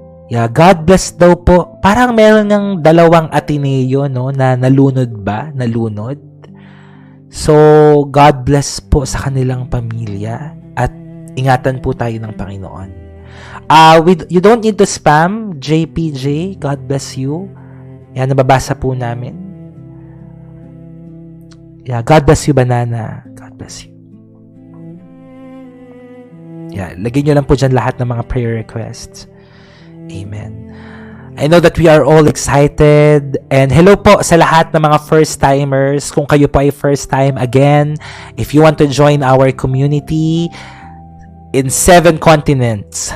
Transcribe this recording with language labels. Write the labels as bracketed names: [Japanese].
[Filipino] God bless daw po. Parang meron ng 2 Ateneo, no, na nalunod. So, God bless po sa kanilang pamilya at ingatan po tayo ng Panginoon. [English] You don't need to spam, JPJ. God bless you. [Filipino] Nababasa po namin. [English] God bless you, Banana. God bless you. [Filipino] Lagay nyo lang po dyan lahat ng mga prayer requests. [English] Amen. I know that we are all excited. [Filipino] And hello po sa lahat ng mga first-timers. Kung kayo po ay first time, [English] again, if you want to join our community in 7 continents.